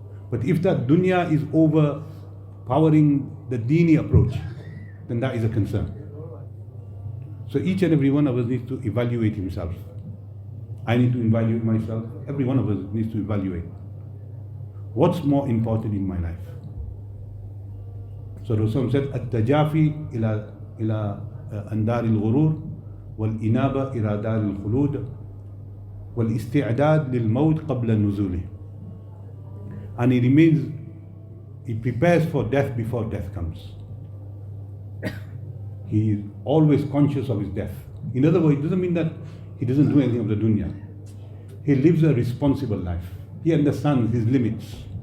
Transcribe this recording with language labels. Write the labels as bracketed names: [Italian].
[English] But if that dunya is overpowering the dini approach, then that is a concern. So each and every one of us needs to evaluate himself. I need to evaluate myself. Every one of us needs to evaluate. What's more important in my life? So Rasul said, [Arabic] التجافي إلى أندار الغرور والإنابة إلى دار الخلود والاستعداد للموت قبل النزول. [English] And he prepares for death before death comes. He is always conscious of his death. In other words, it doesn't mean that he doesn't do anything of the dunya. He lives a responsible life. He understands his limits.